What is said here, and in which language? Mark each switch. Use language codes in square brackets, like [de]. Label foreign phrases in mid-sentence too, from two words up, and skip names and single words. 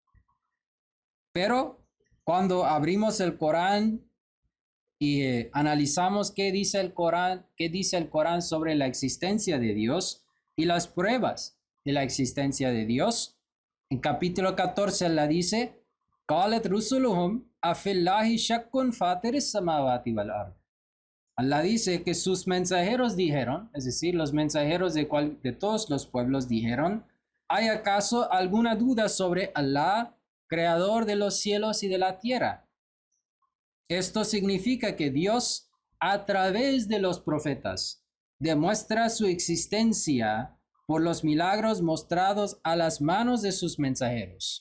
[es] Pero cuando abrimos el Corán y analizamos qué dice el Corán sobre la existencia de Dios y las pruebas de la existencia de Dios, en capítulo 14 la dice, [ar] قَالَتْ رُسُلُهُمْ أَفِي اللَّهِ شَكٌّ فَاطِرِ السَّمَاوَاتِ وَالْأَرْضِ. [es] Allah dice que sus mensajeros dijeron, es decir, los mensajeros de todos los pueblos dijeron, ¿hay acaso alguna duda sobre Allah, creador de los cielos y de la tierra? Esto significa que Dios, a través de los profetas, demuestra su existencia por los milagros mostrados a las manos de sus mensajeros.